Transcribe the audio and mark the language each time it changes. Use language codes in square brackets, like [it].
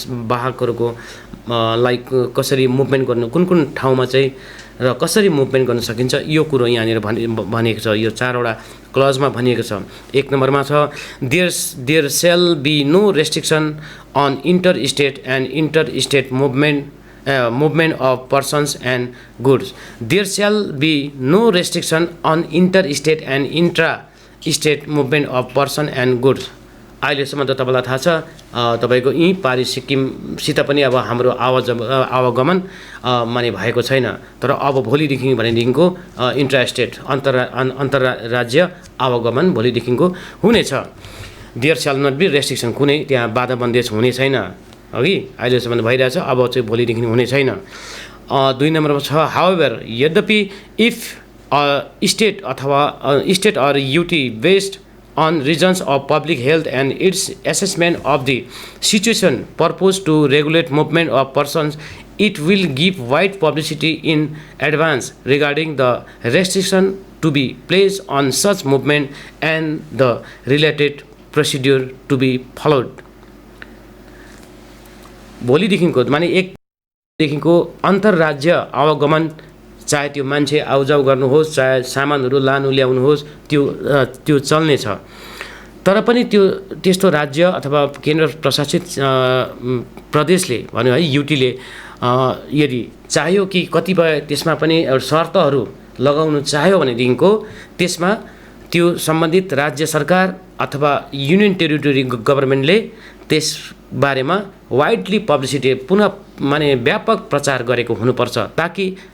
[ne] वाहकहरूको like कसरी movement गर्नु कुन ठाउँमा चाहिँ र कसरी मुभमेन्ट गर्न सकिन्छ यो कुरो यहाँनिर भनिएको छ। यो 4वटा क्लजमा भनिएको छ। 1 नम्बरमा छ [en] There shall be no restriction on interstate movement of persons and goods. There shall be no restriction on interstate and intra-state movement of person and goods. [ne] अहिलेसम्म त तपाईँलाई थाहा छ तपाईँको यी पारी सिक्किमसित पनि अब हाम्रो आवागमन माने भएको छैन। तर अब भोलिदेखि भनेदेखिको इन्ट्रास्टेट अन्तर्राज्य आवागमन भोलिदेखिको हुनेछ। [en] there shall not be restriction [ne] कुनै त्यहाँ बाधा बन्देज हुने छैन अघि अहिलेसम्म भइरहेछ अब चाहिँ भोलिदेखि हुने छैन। 2 नम्बरमा छ [en] However यद्यपि if state or UT based on regions of public health and its assessment of the situation purpose to regulate movement of persons, it will give wide publicity in advance regarding the restriction to be placed on such movement and the related procedure to be followed. [ne] भोलिदेखिको माने 1 देखिको अन्तर्राज्य आवागमन चाहे त्यो मान्छे आउजाउ गर्नुहोस् चाहे सामानहरू लानु ल्याउनु होस् त्यो चल्ने छ। तर पनि त्यस्तो राज्य अथवा केन्द्र प्रशासित प्रदेशले भन्यो है युटीले यदि चाह्यो कि कतिपय त्यसमा पनि शर्तहरू लगाउन चाह्यो भनेदेखिको त्यसमा त्यो सम्बन्धित राज्य सरकार अथवा युनियन टेरिटोरी गभर्नमेन्टले त्यस बारेमा वाइडली पब्लिसिटी पुनः माने व्यापक प्रचार गरेको हुनुपर्छ ताकि